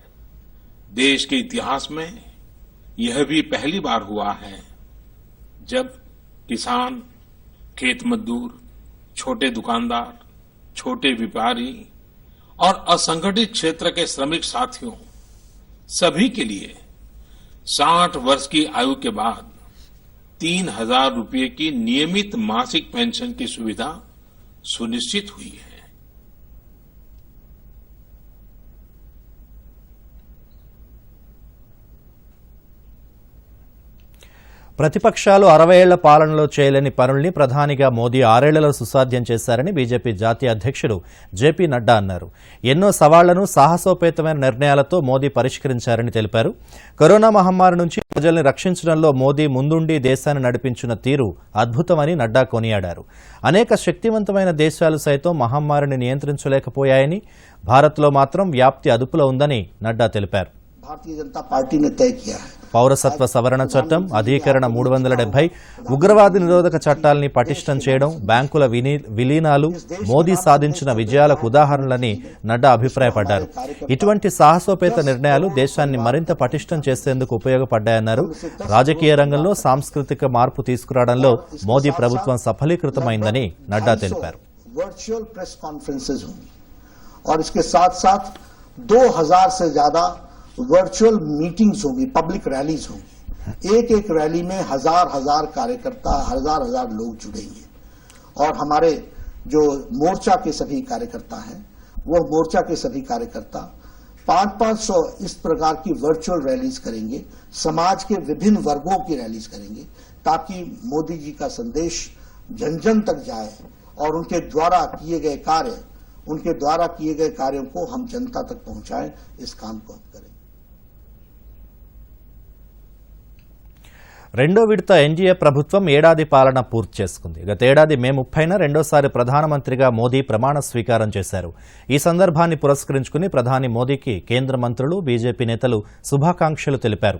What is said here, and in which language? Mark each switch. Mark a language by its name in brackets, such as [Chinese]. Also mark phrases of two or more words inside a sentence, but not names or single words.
[Hindi] देश के इतिहास में यह भी पहली बार हुआ है जब किसान, खेत मजदूर, छोटे दुकानदार, छोटे व्यापारी और असंगठित क्षेत्र के श्रमिक साथियों सभी के लिए 60 वर्ष की आयु के बाद 3,000 रुपये की नियमित मासिक पेंशन की सुविधा सुनिश्चित हुई है। [Telugu] ప్రతిపక్షాలు 60 ఏళ్ల పాలనలో చేయలేని పనుల్ని ప్రధానిగా మోదీ 6 ఏళ్లలో సుసాధ్యం చేశారని బీజేపీ జాతీయ అధ్యక్షుడు జేపీ నడ్డా అన్నారు. ఎన్నో సవాళ్లను సాహసోపేతమైన నిర్ణయాలతో మోదీ పరిష్కరించారని తెలిపారు. కరోనా మహమ్మారి నుంచి ప్రజల్ని రక్షించడంలో మోదీ ముందుండి దేశాన్ని నడిపించిన తీరు అద్భుతమని నడ్డా కొనియాడారు. అనేక శక్తివంతమైన దేశాలు సైతం మహమ్మారిని నియంత్రించలేకపోయాయని, భారత్లో మాత్రం వ్యాప్తి అదుపులో ఉందని నడ్డా తెలిపారు. [Hindi] भारतीय जनता पार्टी ने तय किया है। [Telugu] పౌరసత్వ సవరణ చట్టం, అధికరణ 370, ఉగ్రవాద నిరోధక చట్టాలని పటిష్టం చేయడం, బ్యాంకుల విలీనాలు మోదీ సాధించిన విజయాలకు ఉదాహరణలని నడ్డా అభిప్రాయపడ్డారు. ఇటువంటి సాహసోపేత నిర్ణయాలు దేశాన్ని మరింత పటిష్టం చేసేందుకు ఉపయోగపడ్డాయన్నారు. రాజకీయ రంగంలో సాంస్కృతిక మార్పు తీసుకురావడంలో మోదీ ప్రభుత్వం సఫలీకృతమైందని నడ్డా తెలిపారు. [English] virtual press conferences [Hindi] होंगी और इसके साथ साथ 2000 से ज्यादा [English] virtual meetings [Hindi] होंगी, [English] public rallies [Hindi] होंगी। एक रैली में हजार कार्यकर्ता, हजार लोग जुड़ेंगे और हमारे जो मोर्चा के सभी कार्यकर्ता हैं वो मोर्चा के सभी कार्यकर्ता 500 इस प्रकार की [English] virtual rallies [Hindi] करेंगे, समाज के विभिन्न वर्गों की रैलीज करेंगे ताकि मोदी जी का संदेश जन जन तक जाए और उनके द्वारा किए गए कार्य उनके द्वारा किए गए कार्यों को हम जनता तक पहुंचाएं, इस काम को हम करें। [Telugu] రెండో విడత ఎన్డీఏ ప్రభుత్వం ఏడాది పాలన పూర్తి చేసుకుంది. గతేడాది మే 30న రెండోసారి ప్రధానమంత్రిగా మోదీ ప్రమాణ స్వీకారం చేశారు. ఈ సందర్భాన్ని పురస్కరించుకుని ప్రధాని మోదీకి కేంద్ర మంత్రులు, బీజేపీ నేతలు శుభాకాంక్షలు తెలిపారు.